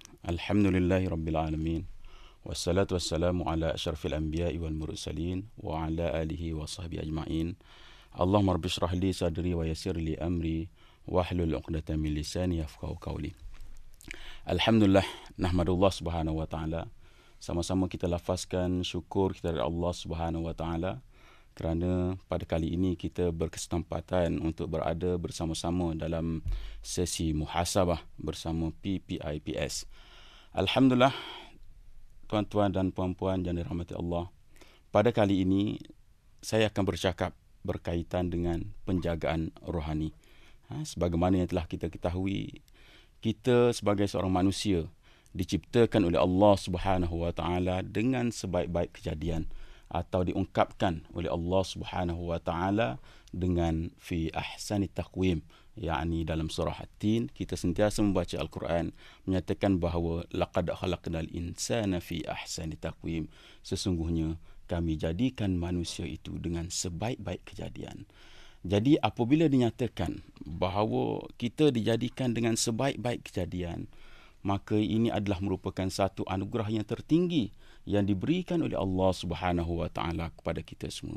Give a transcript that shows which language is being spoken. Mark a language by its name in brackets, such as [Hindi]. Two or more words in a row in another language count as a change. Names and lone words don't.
[Arabic] الحمد لله رب العالمين والصلاة والسلام على أشرف الأنبياء والمرسلين وعلى آله وصحبه أجمعين. اللهم رب اشرح لي صدري ويسر لي أمري واحلل عقدة من لساني يفقهوا قولي. الحمد لله نحمد الله سبحانه وتعالى. [Malay] Sama-sama kita lafazkan syukur kita dari Allah [Arabic] سبحانه وتعالى [Malay] kerana pada kali ini kita berkesempatan untuk berada bersama-sama dalam sesi muhasabah bersama PPIPS. Alhamdulillah, tuan-tuan dan puan-puan yang dirahmati Allah, pada kali ini saya akan bercakap berkaitan dengan penjagaan rohani. Sebagaimana yang telah kita ketahui, kita sebagai seorang manusia diciptakan oleh Allah [Arabic] سبحانه وتعالى [Malay] dengan sebaik-baik kejadian atau diungkapkan oleh Allah [Arabic] سبحانه وتعالى [Malay] dengan [Arabic] في أحسن تقويم, [Malay] yakni dalam surah At-Tin kita sentiasa membaca Al-Quran menyatakan bahawa [Arabic] لقد خلقنا الإنسان في أحسن تقويم, [Malay] sesungguhnya kami jadikan manusia itu dengan sebaik-baik kejadian. Jadi apabila dinyatakan bahawa kita dijadikan dengan sebaik-baik kejadian, maka ini adalah merupakan satu anugerah yang tertinggi yang diberikan oleh Allah [Arabic] سبحانه وتعالى [Malay] kepada kita semua.